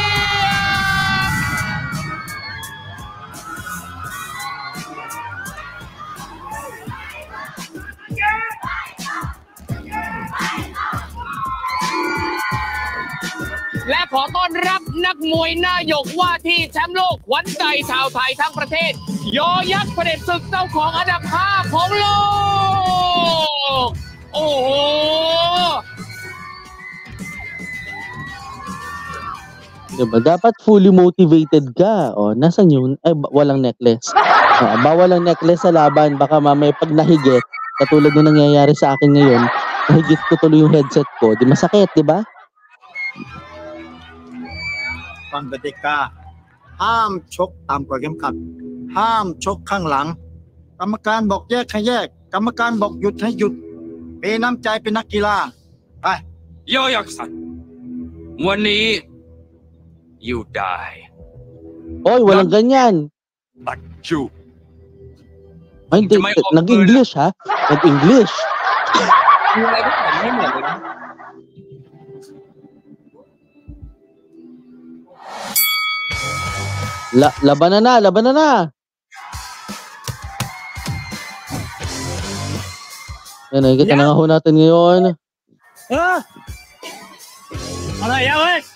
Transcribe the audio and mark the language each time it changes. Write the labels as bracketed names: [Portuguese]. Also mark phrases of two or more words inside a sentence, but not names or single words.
[Thai] และขอต้อนรับนักมวยหน้าหยกว่าที่แชมป์โลกขวัญใจชาวไทยทั้งประเทศยอยักษ์เผด็จศึกเจ้าของอันดับ5ของโลกโอ้โห [Filipino] Diba? Dapat [English] fully motivated [Filipino] ka. O, nasan yun? Ay, walang necklace. Bawal ang necklace sa laban. Baka mamaya pag nahigit, katulad na nangyayari sa akin ngayon, nahigit ko tuloy yung headset ko. Di masakit, di ba? [Thai] ฟังกติกาห้ามชกต่ำกว่าเข็มขัดห้ามชกข้างหลังกรรมการบอกแยกให้แยกกรรมการบอกหยุดให้หยุดมีน้ำใจเป็นนักกีฬาไป โยยักษ์สันวันนี้ [English] you die [Filipino] Oy, walang ganyan. [English] but you [Filipino] Ay, hindi. Nag-English ha? Nag-English. [Thai] มีอะไรที่ผมไม่เหมือนเลยนะ [Filipino] Laban na. Yan, nakikita na nga ho natin ngayon. Ano yan, eh?